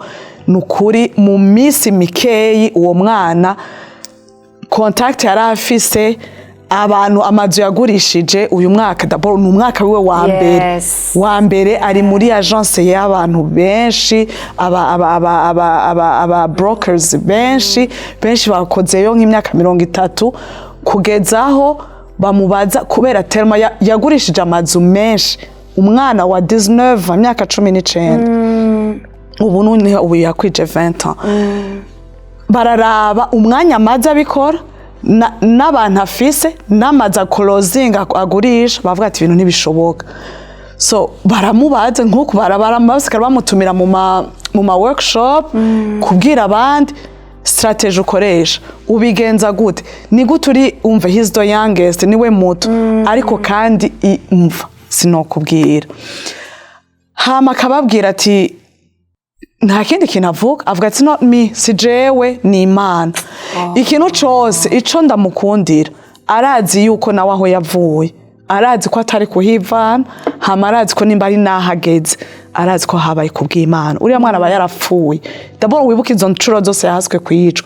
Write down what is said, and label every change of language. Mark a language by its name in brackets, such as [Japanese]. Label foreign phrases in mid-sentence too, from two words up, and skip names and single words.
[Rundi] Nukuri mu misi mikeyi uwo mwana contact yari afise abantu amazu yagurishije uyu mwaka d'abord ni umwaka wiwe wa mbere ari muri agence y'abantu benshi aba brokers benshi bakozeyo nk'imyaka 30 kugezaho bamubaza kubera terma yagurishije amazu menshi. Umwana wa 19 imyaka 19 ubu none yakwije 20 ans. Bararaba umwanya amaze abikora n'abantu afise n'amaza closing agurisha bavuga ati ibintu ntibishoboka. So baramubaza nkuko barabasikara bamutumira mu ma workshop kubwira abandi strategy ukoresha ubigenza gute ni gute uri umva [English] he's the youngest [Rundi] niwe muto ariko kandi umva sinokubwira. Hama akababwira ati nta kindi kintu avuga ati [English] not me [Rundi] si jewe ni Imana. Ikintu cose ico ndamukundira arazi yuko nawe aho yavuye arazi ko atari kuhivana hama arazi ko nimba ari nahageze arazi ko habaye kubw'Imana. Uriya mwana aba yarapfuye d'abord wibuka izo ncuro zose yahaswe kwicwa.